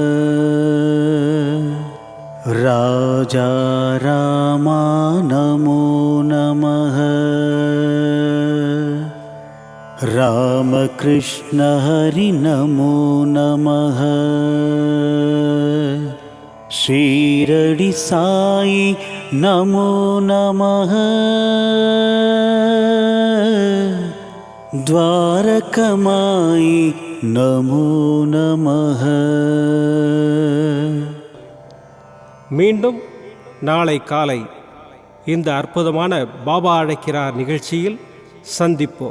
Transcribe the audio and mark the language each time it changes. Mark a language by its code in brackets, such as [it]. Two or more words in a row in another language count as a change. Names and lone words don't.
[sa] राजा रामा नमो नमः। रामकृष्ण हरि नमो नमः। शीरडी साई नमो नमः द्वारकमायि नमो नमः [ta] மீண்டும் நாளை காலை இந்த அற்புதமான பாபா அழைக்கிறார் நிகழ்ச்சியில் சந்திப்போம்.